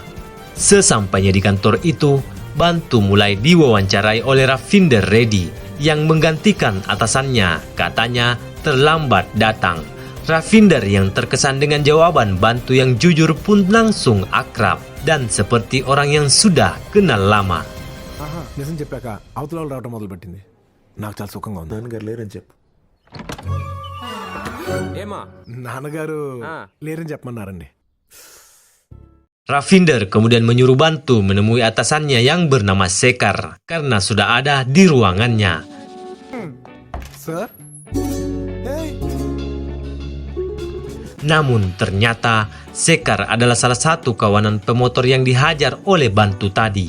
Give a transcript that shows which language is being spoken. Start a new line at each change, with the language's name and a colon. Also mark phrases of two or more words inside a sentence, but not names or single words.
Indonesian: Sesampainya di kantor itu, Bantu mulai diwawancarai oleh Ravinder Reddy yang menggantikan atasannya, katanya terlambat datang. Ravinder yang terkesan dengan jawaban Bantu yang jujur pun langsung akrab dan seperti orang yang sudah kenal lama.
Telugu: నిజం చెప్పాక అవతల వాళ్ళు రావడం మొదలుపెట్టింది. నాకు చాలా సుఖంగా ఉంది. నాన్నగారు లేరని చెప్పు. ఏమా నాన్నగారు లేరని చెప్పమన్నారండి.
Indonesian: Ravinder kemudian menyuruh Bantu menemui atasannya yang bernama Sekar karena sudah ada di ruangannya.
English: Sir? Hey.
Indonesian: Namun ternyata Sekar adalah salah satu kawanan pemotor yang dihajar oleh Bantu tadi.